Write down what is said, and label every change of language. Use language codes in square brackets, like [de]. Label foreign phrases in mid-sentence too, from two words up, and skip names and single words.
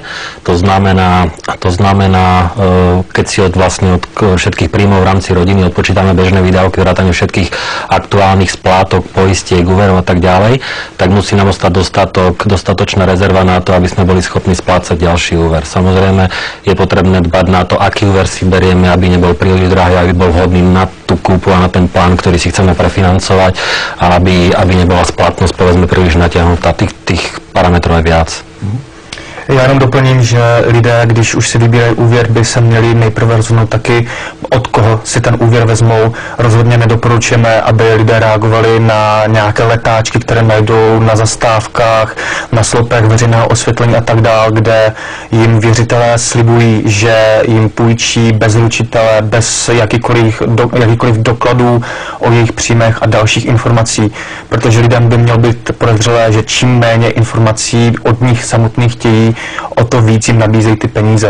[sk] To znamená, keď si od všetkých príjmov v rámci rodiny odpočítame bežné výdavky, vrátane všetkých aktuálnych splátok, poistiek, úverov a tak ďalej, tak musí nám ostať dostatočná rezerva na to, aby sme boli schopní splácať ďalší úver. Samozrejme, je potrebné dbať na to, aký úver si berieme, aby nebol príliš drahý, aby bol vhodný na tú kúpu a na ten plán, ktorý si chceme prefinancovať a aby nebola splatnosť povedzme príliš natiahnutá. Tých parametrov je viac. [cs] Já jenom doplním, že lidé, když už si vybírají úvěr, by se měli nejprve rozhodnout taky, od koho si ten úvěr vezmou. Rozhodně nedoporučujeme, aby lidé reagovali na nějaké letáčky, které najdou na zastávkách, na slopech veřejného osvětlení a tak dále, kde jim věřitelé slibují, že jim půjčí bez ručitele, bez jakýkoliv dokladů o jejich příjmech a dalších informací, protože lidem by mělo být podezřelé, že čím méně informací od nich samotných chtějí, o to víc jim nabízejí ty peníze.